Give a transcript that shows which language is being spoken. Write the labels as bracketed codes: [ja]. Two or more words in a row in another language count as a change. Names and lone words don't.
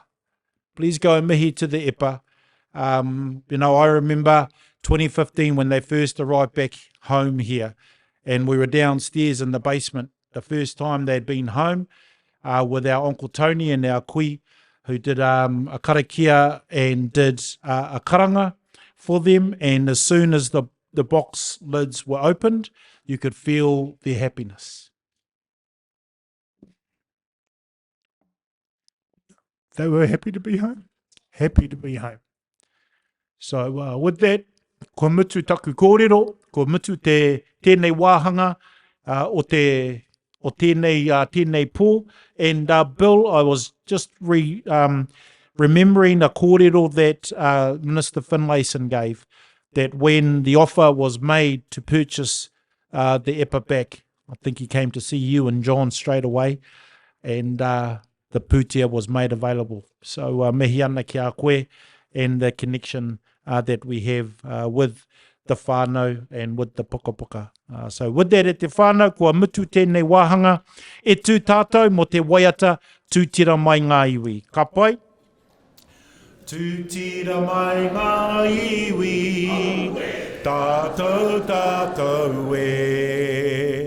[en] Please go and mihi to the Epa. I remember 2015 when they first arrived back home here, and we were downstairs in the basement the first time they'd been home with our Uncle Tony and our kui, who did a karakia and did a karanga for them. And as soon as the box lids were opened, you could feel their happiness. they were happy to be home. Happy to be home. So with that, [mi] ko mutu taku kōrero, ko mutu tēnei wāhanga o tēnei pō. [en] And Bill, I was just remembering a kōrero that Minister Finlayson gave, that when the offer was made to purchase the Epa back, I think he came to see you and John straight away, and the pūtea was made available. So [mi] mihi ana ki a koe [en] and the connection that we have with the whānau and with the puka. So with that, [mi] e te whānau, kua mutu tēnei wāhanga, e tū tātou mo te waiata, tūtira mai ngā iwi. Ka pai? Tūtira mai ngā iwi, tātou e.